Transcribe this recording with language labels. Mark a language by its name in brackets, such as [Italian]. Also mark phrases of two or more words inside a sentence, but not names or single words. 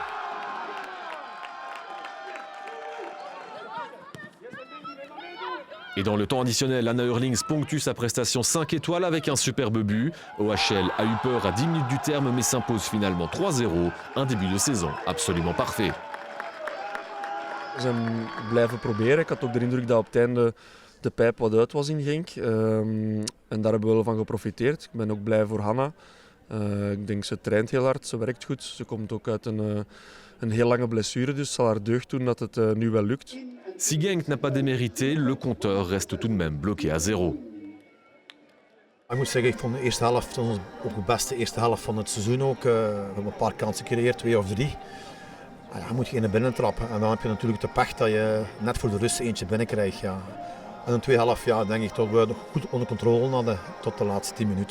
[French] Et dans le temps additionnel, Anna Hurlings ponctue sa prestation 5 étoiles avec un superbe but. OHL a eu peur à 10 minutes du terme mais s'impose finalement 3-0. Un début de saison absolument parfait. [Dutch] We zijn blijven proberen. Ik had ook de indruk dat op het einde de pijp wat uit was in Genk. En daar hebben we wel van geprofiteerd. Ik ben ook blij voor Hanna. Ik denk ze traint heel hard, ze werkt goed. Ze komt ook uit een heel lange blessure, dus het zal haar deugd doen dat het nu wel lukt. [French] Si Genk n'a pas démérité, le compteur reste tout de même bloqué à 0. [Dutch] Ik moet zeggen, ik vond de eerste helft ook de beste eerste helft van het seizoen. We hebben een paar kansen gecreëerd, 2 of 3. Je moet geen binnen trappen en dan heb je natuurlijk de pech dat je net voor de rust eentje binnenkrijgt. Ja. En in de tweede helft denk ik dat we nog goed onder controle hadden tot de laatste 10 minuten.